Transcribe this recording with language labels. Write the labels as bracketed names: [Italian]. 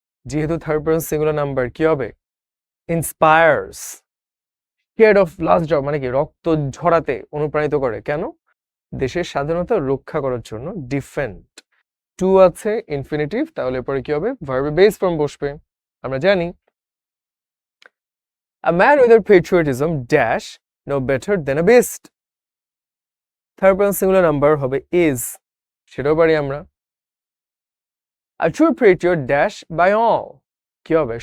[Bangla] যেহেতু third person singular number, কি হবে? Inspires. Shade of last drop মানে কি রক্ত ঝরাতে অনুপ্রাণিত করে। কেন? দেশের স্বাধীনতা রক্ষা করার জন্য। ডিফেন্ড, টু আছে ইনফিনিটিভ, তাহলে পরে কি হবে? ভার্বে বেস ফর্ম বসবে, আমরা জানি। [English] A man without patriotism dash no better than a beast. [Bangla] Third person singular number হবে is, সেটাও পারি আমরা। [English] A true patriot dash by all, [Bangla] কি হবে?